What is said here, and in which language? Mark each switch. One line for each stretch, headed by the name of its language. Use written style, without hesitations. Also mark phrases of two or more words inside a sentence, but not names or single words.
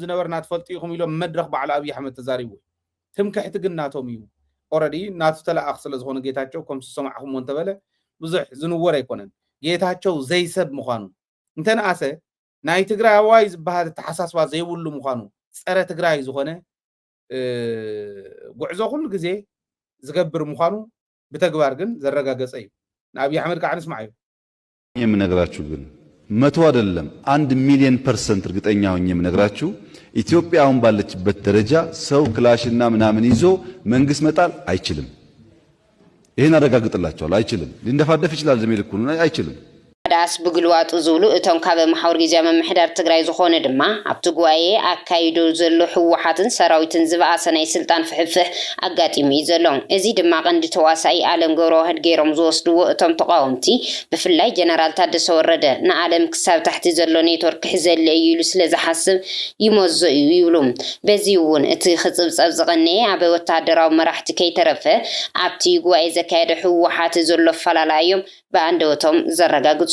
Tigrinya: ዝነበርና ትፈልጡ ኢኹም ኢሎም መድረኽ በዓል ኣብይ ኣሕመድ ተዛሪቡ ትምክሕቲ ግን ናቶም እዩ ኦልሬዲ ናቱ ተላኣኽ ስለ ዝኾነ ጌታቸው ከም ዝሰማዕኹም እንተበለ ብዙሕ ዝንወር ኣይኮነን ጌታቸው ዘይሰብ ምዃኑ እንተነኣሰ ናይ ትግራይ ኣዋይ ዝበሃል ተሓሳስባ ዘይብሉ ምዃኑ ፀረ ትግራይ ዝኾነ ጉዕዞ ኩሉ ግዜ ዝገብር ምዃኑ ብተግባር ግን ዘረጋገፀ እዩ ንኣብይ ኣሕመድ ከዓ ንስማዕ እዩ
Amharic: የምነግራችሁ ግን መቶ አይደለም 1,000,000% እርግጠኛ ሆኜ የምነግራችሁ ኢትዮጵያ አሁን ባለችበት ደረጃ ሰው ክላሽና ምናምን ይዞ መንግስት መጣል አይችልም ይሄን አረጋግጥላችኋለሁ አይችልም ሊንደፋደፍ ይችላል ዘመልኩ አይችልም
Tigrinya: ዳስ ብግልዋጡ ዝብሉ እቶም ካብ ማሕበር ጊዜያዊ ምምሕዳር ትግራይ ዝኾነ ድማ ኣብቲ ጉባኤ ኣካይዶ ዘሎ ህወሓትን ሰራዊትን ዝበኣሰ ናይ ስልጣን ፍሕፍሕ ኣጋጢሙ እዩ ዘሎ እዚ ድማ ቀንዲ ተዋሳኢ ኣለም ገብረዋህድ ገይሮም ዝወስድዎ እቶም ተቃወምቲ ብፍላይ ጀነራል ታደሰ ወረደ ንዓለም ክሳብ ታሕቲ ዘሎ ኔትወርክ ክሕዘለ እዩ ኢሉ ስለ ዝሓስብ ይመዞ እዩ ይብሉ በዚ እውን እቲ ክፅብፀብ ዝቐነየ ኣብ ወታደራዊ መራሕቲ ከይተረፈ ኣብቲ ጉባኤ ዘካየደ ህወሓት ዘሎ ፈላላዮም በአንደውቶም ዘረጋግጹ